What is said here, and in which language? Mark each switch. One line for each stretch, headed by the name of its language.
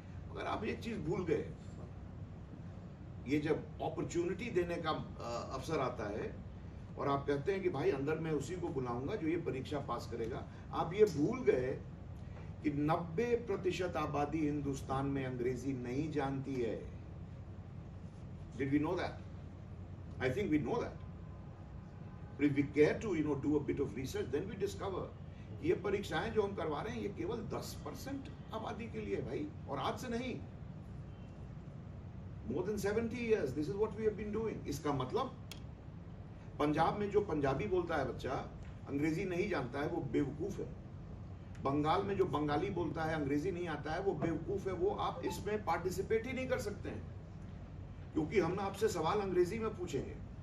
Hindi: मगर आप एक चीज भूल गए, ये जब अपॉर्चुनिटी देने का अवसर आता है और आप कहते हैं कि भाई अंदर मैं उसी को बुलाऊंगा जो ये परीक्षा पास करेगा, आप ये भूल गए कि 90% आबादी हिंदुस्तान में अंग्रेजी नहीं जानती है।
English: Did we know that? I think we know that. But if we care to, do a bit of research, then we discover
Hindi: कि ये परीक्षाएं जो हम करवा रहे हैं ये केवल 10% आबादी के लिए भाई, और आज से नहीं,
English: more than 70 years this is what we have been doing।
Hindi: इसका मतलब पंजाब में जो पंजाबी बोलता है बच्चा, अंग्रेजी नहीं जानता है, वो बेवकूफ है। बंगाल में जो बंगाली बोलता है, अंग्रेजी नहीं आता है, वो बेवकूफ है। वो आप इसमें पार्टिसिपेट ही नहीं कर सकते हैं, क्योंकि हम आपसे सवाल अंग्रेजी में पूछेंगे।